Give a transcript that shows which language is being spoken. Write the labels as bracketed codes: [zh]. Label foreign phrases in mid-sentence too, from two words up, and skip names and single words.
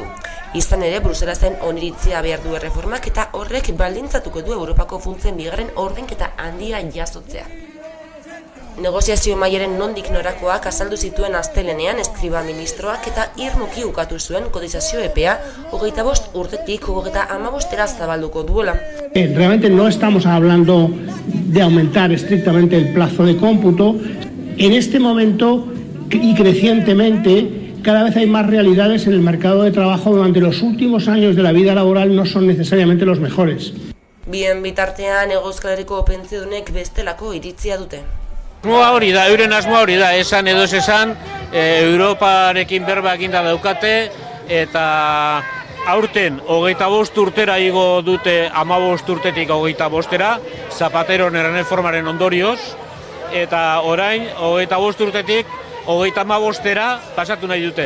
[eu] Izan ere, Bruselasen oniritzia behar du erreformak eta horrek baldintzatuko du Europako funtsen bigarren ordainketa handia jasotzea. Negoziazio mailaren nondik norakoak azaldu zituen astelenean Eskriba ministroak eta irmoki ukatu zuen kotizazio epea 25 urtetik 35era zabalduko duela. [es] Realmente no estamos hablando de aumentar estrictamente el plazo de cómputo. En este momento y crecientemente cada vez hay más realidades en el mercado de trabajo durante los últimos años de la vida laboral no son necesariamente los mejores. [eu] Bien bitartean Euskal Herriko pentsiodunek bestelako iritzia dute. Asmoa hori da, euren asmoa hori da, esan edo ez esan, Europarekin berba eginda daukate, eta aurten 25 urtera igo dute 15 urtetik 25era, Zapateron erreformaren ondorioz, eta orain 25 urtetik 35era pasatu nahi dute.